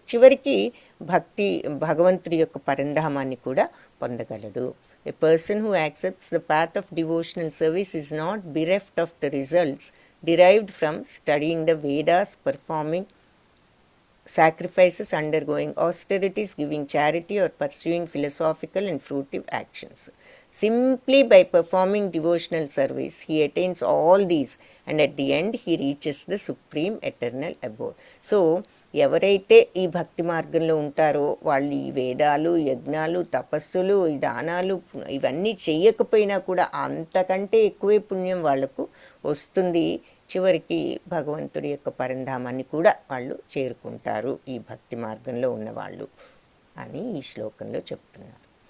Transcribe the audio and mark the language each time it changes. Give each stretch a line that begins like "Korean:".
Telugu: చివరికి భగవంతుడి యొక్క పరంధామాన్ని కూడా పొందగలడు.
English: A person who accepts the path of devotional service is not bereft of the results derived from studying the Vedas, performing sacrifices, undergoing austerities, giving charity, or pursuing philosophical and fruitive actions. Simply by performing devotional service, he attains all these, and at the end he reaches the supreme eternal abode.
Telugu: So, ఎవరైతే ఈ భక్తి మార్గంలో ఉంటారో వాళ్ళు ఈ వేదాలు, యజ్ఞాలు, తపస్సులు, ఈ దానాలు ఇవన్నీ చెయ్యకపోయినా కూడా అంతకంటే ఎక్కువే పుణ్యం వాళ్లకు వస్తుంది. చివరికి భగవంతుడి యొక్క పరంధామాన్ని కూడా వాళ్ళు చేరుకుంటారు ఈ భక్తి మార్గంలో ఉన్నవాళ్ళు అని ఈ శ్లోకంలో చెప్తున్నారు.